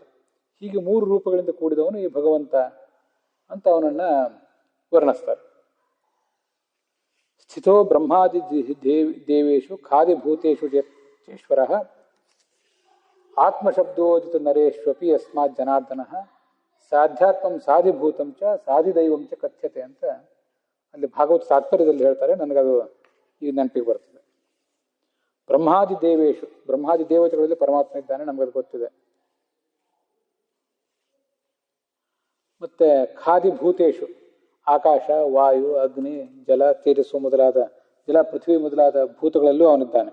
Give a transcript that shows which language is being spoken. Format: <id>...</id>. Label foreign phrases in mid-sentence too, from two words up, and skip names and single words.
<kn>ಹೀಗೆ 3 ರೂಪಗಳಿಂದ ಕೂಡಿದವನು ಈ ಭಗವಂತ ಅಂತ ಅವನನ್ನು ವರ್ಣಿಸ್ತಾರೆ.</kn> <sa>ಸ್ಥಿತೋ ಬ್ರಹ್ಮಾದಿ ದೇವೇಶು ಖಾದಿಭೂತೇಶು ಚೇಶ್ವರ ಆತ್ಮಶಬ್ದೋದಿತ ನರೇಶ್ವಪಿ ಯಸ್ಮಾತ್ ಜನಾರ್ದನ ಸಾಧ್ಯಾತ್ಮಂ ಸಾಧಿಭೂತಂ ಚ ಸಾಧಿದೈವಂ ಚ ಕಥ್ಯತೆ</sa> <kn>ಅಂತ ಅಲ್ಲಿ ಭಾಗವತ ತಾತ್ಪರ್ಯದಲ್ಲಿ ಹೇಳ್ತಾರೆ. ನನಗದು ಈಗ ನೆನಪಿಗೆ ಬರ್ತದೆ.</kn> <sa>ಬ್ರಹ್ಮಾದಿ ದೇವೇಶು,</sa> <kn>ಬ್ರಹ್ಮಾದಿ ದೇವತೆಗಳಲ್ಲಿ ಪರಮಾತ್ಮ ಇದ್ದಾನೆ, ನಮಗದು ಗೊತ್ತಿದೆ. ಮತ್ತೆ ಖಾದಿಭೂತೇಶು, ಆಕಾಶ, ವಾಯು, ಅಗ್ನಿ, ಜಲ, ತೇಜಸ್ಸು ಮೊದಲಾದ ಜಲ, ಪೃಥ್ವಿ ಮೊದಲಾದ ಭೂತಗಳಲ್ಲೂ ಅವನಿದ್ದಾನೆ.</kn>